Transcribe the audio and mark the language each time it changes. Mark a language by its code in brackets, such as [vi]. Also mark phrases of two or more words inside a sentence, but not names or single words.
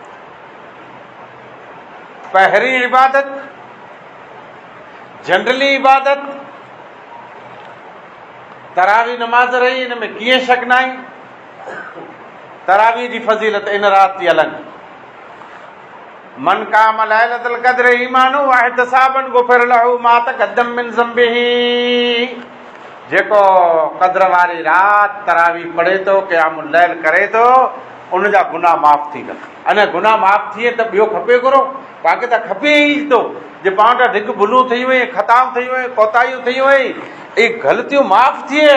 [sd] पहिरीं इबादत जनरली इबादत तरावी नमाज रही, हिन में कीअं शक न आहे। तरावी जी फज़ीलत इन रात जी अलॻि। [ar] من قام ليلة القدر إيمانا واحتسابا غفر له ما تقدم من ذنبه. [sd] जेको क़द्र वारी रात तरावी पढ़े थो, [ar] قيام الليل [sd] करे थो, उनजा गुनाह माफ़ थी वेंदा। अने गुनाह माफ़ थिए त ॿियो खपे घुरो? पाण त खपे ई थो जे पाण वटि ढिग भुलूं थी वई, ख़ताऊं थी वई, कोताहियूं थी वई, ई ग़लतियूं माफ़ थिए।